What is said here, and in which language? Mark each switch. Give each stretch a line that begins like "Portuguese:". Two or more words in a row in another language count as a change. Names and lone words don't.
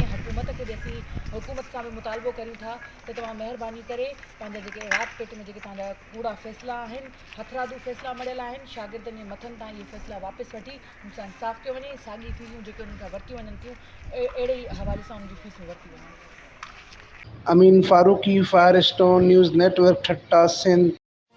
Sindhi: हुकूमत खे बि असीं हुकूमत सां बि मुतालबो करियूं था त तव्हां महिरबानी करे पंहिंजा जेके राति पेट में जेके तव्हांजा कूड़ा फ़ैसिला आहिनि, हथरादू फ़ैसिला मड़ियल आहिनि, शागिर्दनि जे मथनि तां इहे फ़ैसिला वापसि वठी हुन सां इंसाफ़ कयो वञे। साॻी फ़ीसूं जेके उन्हनि खां वरितियूं वञनि थियूं, अहिड़े ई हवाले सां उन्हनि जी फ़ीसूं वरितियूं वञनि।
Urdu: امین فاروقی، فائر اسٹون نیوز نیٹ ورک، ٹھٹہ، سندھ۔